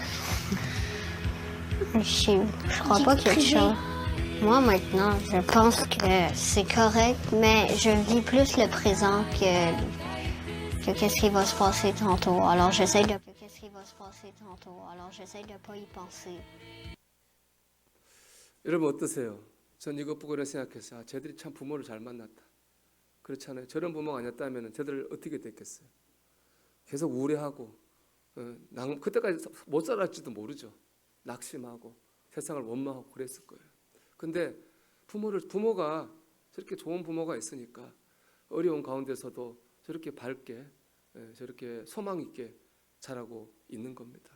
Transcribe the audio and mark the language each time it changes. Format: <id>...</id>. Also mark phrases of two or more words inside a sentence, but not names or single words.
<fr>Je crois pas qu'il y a de chance. Moi, maintenant, je pense que c'est correct, mais je vis plus le présent que qu'est-ce qui va se passer tantôt. Alors, j'essaie de pas y penser.</fr> <ko>여러분 어떠세요? 전 이것 보고 이런 생각했어요. 아, 쟤들이 참 부모를 잘 만났다. 그렇잖아요. 저런 부모가 아니었다면 쟤들 어떻게 됐겠어요? 계속 우울해하고 그때까지 못 살았지도 모르죠. 낙심하고 세상을 원망하고 그랬을 거예요. 근데 부모가 저렇게 좋은 부모가 있으니까 어려운 가운데서도 저렇게 밝게 저렇게 소망 있게 자라고 있는 겁니다.</ko>